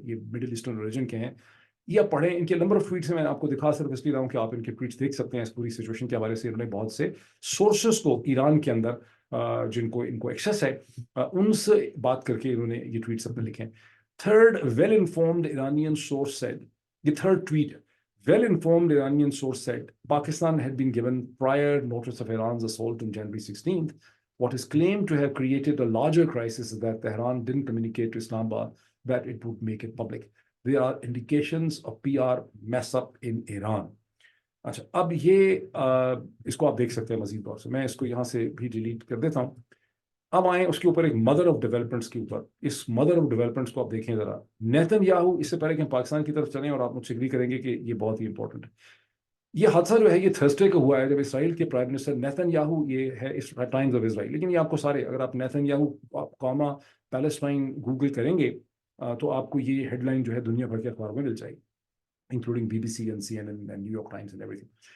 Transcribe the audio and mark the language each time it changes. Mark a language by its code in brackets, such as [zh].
[ur] یہ middle eastern region کے ہیں. یا پڑھیں ان کے نمبر آف ٹویٹس میں آپ کو دکھا صرف اس لیے رہا ہوں کہ آپ ان کے ٹویٹس دیکھ سکتے ہیں. اس پوری سچویشن کے حوالے سے انہوں نے بہت سے سورسز کو ایران کے اندر ان کو ایکسیس ہے ان سے بات کر کے انہوں نے یہ ٹویٹس اپنے لکھے ہیں. [en] third well informed Iranian source said, [ur] یہ تھرڈ ٹویٹ ہے. [en] Well informed Iranian source said Pakistan had been given prior notice of Iran's assault on January 16th. What is claimed to have created a larger crisis is that Tehran didn't communicate to Islamabad that it would make it public. There are indications of PR mess up in Iran. [ur] اچھا اب یہ اس کو آپ دیکھ سکتے ہیں مزید طور سے. میں اس کو یہاں سے بھی ڈیلیٹ کر دیتا ہوں. اب آئیں اس کے اوپر ایک مدر آف ڈیولپمنٹس کے اوپر. اس مدر آف ڈیولپمنٹس کو آپ دیکھیں ذرا. نیتن یاہو، اس سے پہلے کہ ہم پاکستان کی طرف چلیں اور آپ مجھ سے اگری کریں گے کہ یہ بہت ہی امپورٹنٹ ہے. یہ حادثہ جو ہے یہ تھرسڈے کو ہوا ہے جب اسرائیل کے پرائم منسٹر نیتن یاہو، یہ ہے ٹائمز آف اسرائیل، لیکن یہ آپ کو سارے، اگر آپ نیتن یاہو قوما پیلسٹائن گوگل کریں گے تو آپ کو یہ ہیڈ لائن جو ہے دنیا بھر کے اخباروں میں مل جائے گی، including [en] BBC and CNN and New York Times and everything.